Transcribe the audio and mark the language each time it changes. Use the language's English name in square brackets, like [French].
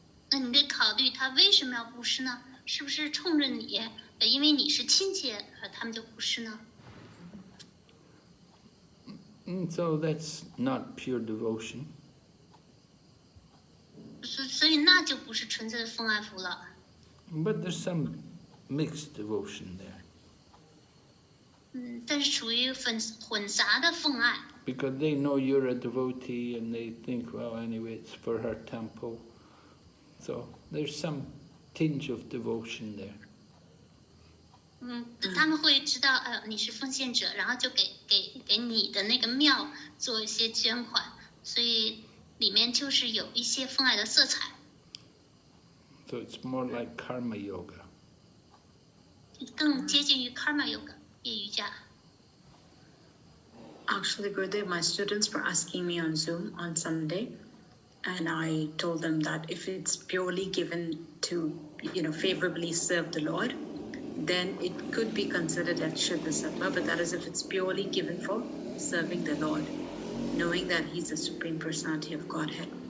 [Chinese] 那你得考虑他为什么要布施呢？是不是冲着你，因为你是亲戚，他们就布施呢？ [English] So that's not pure devotion. [Chinese] 所以那就不是纯粹的奉爱服了。 [English] But there's some mixed devotion there. [Chinese] 但是属于混杂的奉爱。 [English] Because they know you're a devotee and they think, well, anyway, it's for her temple. So there's some tinge of devotion there. [Chinese] 他们会知道，你是奉献者，然后就给你的那个庙做一些捐款，所以里面就是有一些奉爱的色彩。 [English] So it's more like karma yoga. [Chinese] 更接近于 karma yoga 业余家。 [English] Actually, Gurudev, my students were asking me on Zoom on Sunday, and I told them that if it's purely given to, favorably serve the Lord, then it could be considered as Shuddha Sattva, but that is if it's purely given for serving the Lord, knowing that He's the Supreme Personality of Godhead.